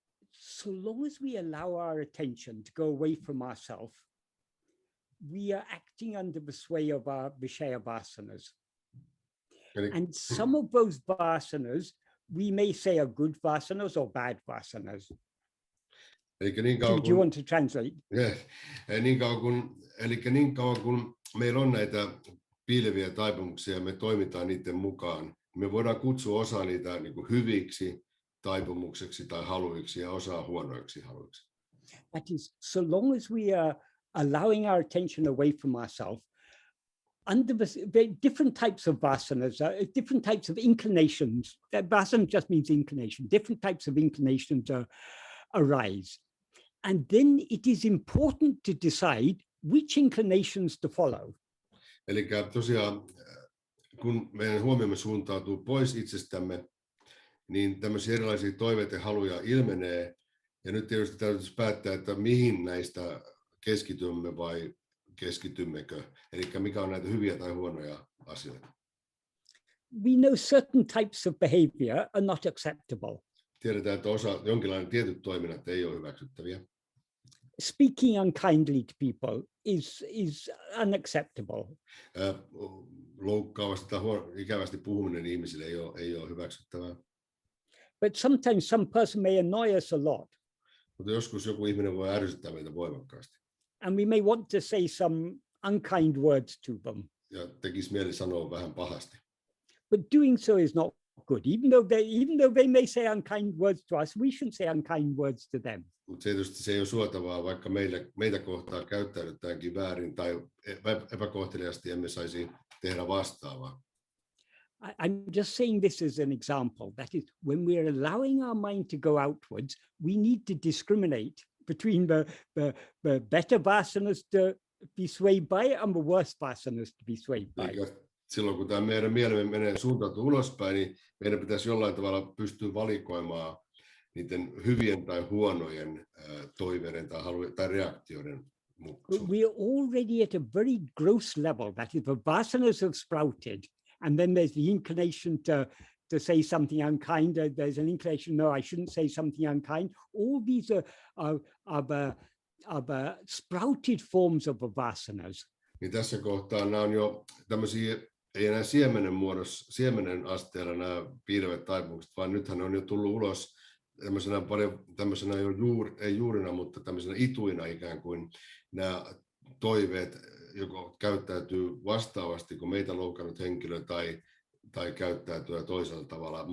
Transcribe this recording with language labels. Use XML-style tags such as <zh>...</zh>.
<en>So long as we allow our attention to go away from ourselves, we are acting under the sway of our Vishaya vasanas. And some of those vasanas, we may say are good vasanas or bad vasanas. Do you want to translate? Yeah.</en> <fi>Niin kauan kun meillä on näitä piileviä taipumuksia, me toimitaan niiden mukaan. Me voidaan kutsua osa niitä niin kuin hyviksi taipumukseksi tai haluiksi ja osaa huonoiksi haluiksi.</fi> <en>That is, so long as we are allowing our attention away from ourselves, under the different types of vasanas, different types of inclinations. Vasana just means inclination. Different types of inclinations arise. And then it is important to decide which inclinations to follow.</en> <fi>Eli tosiaan, kun meidän huomiomme suuntautuu pois itsestämme, niin tämmöisiä erilaisia toiveita ja haluja ilmenee. Ja nyt tietysti täytyisi päättää, että mihin näistä keskitymme vai keskitymmekö. Eli mikä on näitä hyviä tai huonoja asioita.</fi> <en>We know certain types of behavior are not acceptable.</en> <fi>Tiedetään, että jonkinlainen tietyt toiminnat ei ole hyväksyttäviä.</fi> <en>Speaking unkindly to people is unacceptable.</en> <fi>Loukkaavasti tai ikävästi puhuminen ihmisille ei ole hyväksyttävää.</fi> <en>But sometimes some person may annoy us a lot.</en> <fi>Mutta joskus joku ihminen voi ärsyttää meitä voimakkaasti.</fi> <en>And we may want to say some unkind words to them.</en> <fi>Ja tekisi mieli sanoa vähän pahasti.</fi> <en>But doing so is not good. Even though they may say unkind words to us, we shouldn't say unkind words to them.</en> <fi>Mutta tietysti se ei ole suotavaa, vaikka meitä kohtaan käyttäydytäänkin väärin tai epäkohteliaasti emme saisi tehdä vastaavaa.</fi> <en>I'm just saying this as an example. That is, when we are allowing our mind to go outwards, we need to discriminate between the better vasanas to be swayed by and the worse vasanas to be swayed by.</en> <fi>Silloin kun tämä meidän mielemme menee suuntautuu ulospäin, niin meidän pitäisi jollain tavalla pystyä valikoimaan niiden hyvien tai huonojen toiveiden tai reaktioiden mukaan.</fi> <en>We are already at a very gross level. That is, the vasanas have sprouted, and then there's the inclination to say something unkind. There's an inclination, no, I shouldn't say something unkind. All these are the sprouted forms of the vasanas.</en> <fi>Niin tässä kohtaa nämä on jo tämmöisiä, ei enää siemenen asteella nämä piilevät taipumukset, vaan nythän on jo tullut ulos tämmöisenä ei juurina, mutta tämmöisenä ituina ikään kuin nämä toiveet, joko käyttäytyy vastaavasti kuin meitä loukannut henkilö tai käyttäytyy toisella tavalla.</fi>